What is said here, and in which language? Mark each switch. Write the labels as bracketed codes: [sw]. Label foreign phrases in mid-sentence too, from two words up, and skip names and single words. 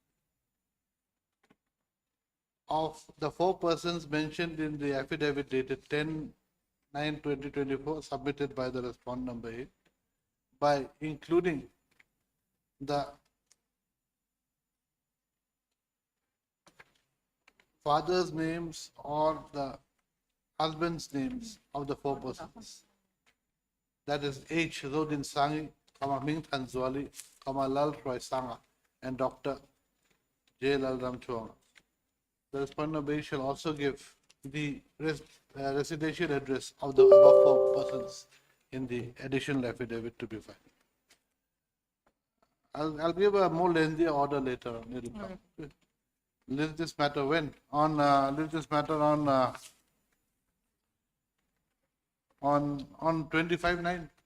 [en] of the 4 persons mentioned in the affidavit dated 10/9/2024 submitted by the respondent number 8 by including the father's names or the husband's names of the 4 persons. That is H. Zodin Sangi, Ming Tanzwali, Lal Roy Sanga, and Dr. J. Lal Ramchuang. The respondent number 8 shall also give the residential address of the above 4 persons in the additional affidavit to be filed. I'll give a more lengthy order later on. It'll come. Leave this matter when? Leave this matter on 25/9.